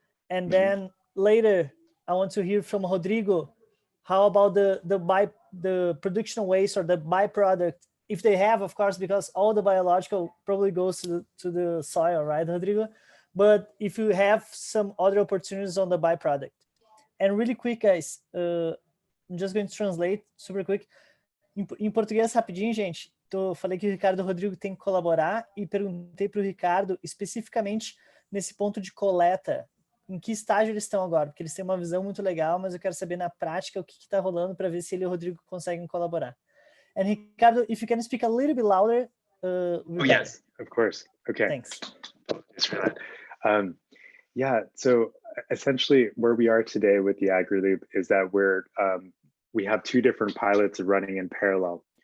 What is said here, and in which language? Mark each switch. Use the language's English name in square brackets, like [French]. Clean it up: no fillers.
[English] And then later, I want to hear from Rodrigo, how about the production waste or the byproduct, if they have, of course, because all the biological probably goes to the soil, right, Rodrigo? But if you have some other opportunities on the byproduct. And really quick, guys, I'm just going to translate super quick. [Portuguese] Em português, rapidinho, gente, falei que o Ricardo e o Rodrigo têm que colaborar e perguntei para o Ricardo especificamente nesse ponto de coleta, em que estágio eles estão agora, porque eles têm uma visão muito legal, mas eu quero saber na prática o que está rolando para ver se ele e o Rodrigo conseguem colaborar. [English] And Ricardo, if you can speak a little bit louder. Oh, yes, of course. Okay. Thanks. Thanks for that. Yeah, so essentially where we are today with the AgriLoop is that we have 2 different pilots running in parallel.